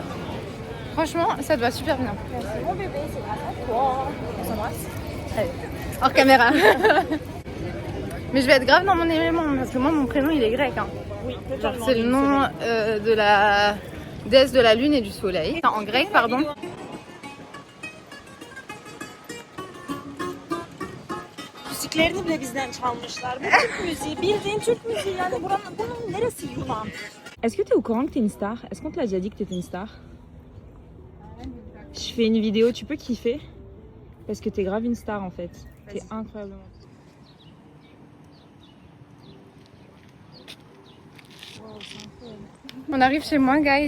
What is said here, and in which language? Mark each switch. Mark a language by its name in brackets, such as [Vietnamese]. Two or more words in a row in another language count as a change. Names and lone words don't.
[French] Franchement, ça te va super bien. Merci mon bébé, c'est grâce à toi. On s'embrasse. Allez, hors caméra. Mais je vais être grave dans mon élément parce que moi mon prénom il est grec. Hein. Oui, Genre totalement. c'est le nom de la déesse de la lune et du soleil. En grec, pardon. [Turkish] Müziklerini bile bizden çalmışlar. Bu Türk müziği, bildiğin Türk müziği yani bunun neresi Yunan? [French] Est-ce que tu es au courant que tu es une star? Est-ce qu'on te l'a déjà dit que tu étais une star? Je fais une vidéo, tu peux kiffer? Parce que tu es grave une star en fait. Tu es incroyablement. On arrive chez moi, guys.